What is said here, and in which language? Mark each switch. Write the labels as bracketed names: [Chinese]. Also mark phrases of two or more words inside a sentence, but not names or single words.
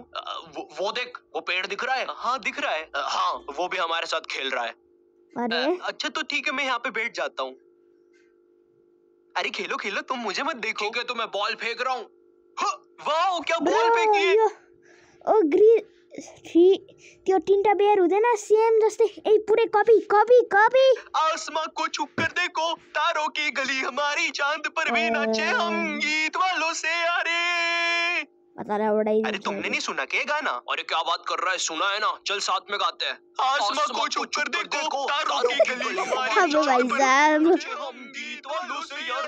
[Hindi] वो देख, वो पेड़ दिख रहा है। हाँ दिख रहा है। हाँ वो भी हमारे साथ खेल रहा है। अच्छा तो ठीक है, मैं यहाँ पे बैठ जाता हूँ। अरे खेलो खेलो, तुम मुझे मत देखो। ठीक है तो मैं बॉल फेंक रहा हूँ। वाह क्या बॉल फेंकी! [Nepali] ओ ग्रीन त्यो 3टा बेयर हुँदैन सेम जस्तै ए पुरै कपी। [Hindi] आसमां को छुप कर देखो, तारों की गली हमारी, चांद पर भी नाचे हम, गीत वालों से यारे। अरे तुमने नहीं सुना क्या गाना? अरे क्या बात कर रहा है, सुना है ना, चल साथ में गाते हैं। आसमां को छुप कर देखो, तारों की गली हमारी, चांद पर भी नाचे हम, गीत वालों से यारी।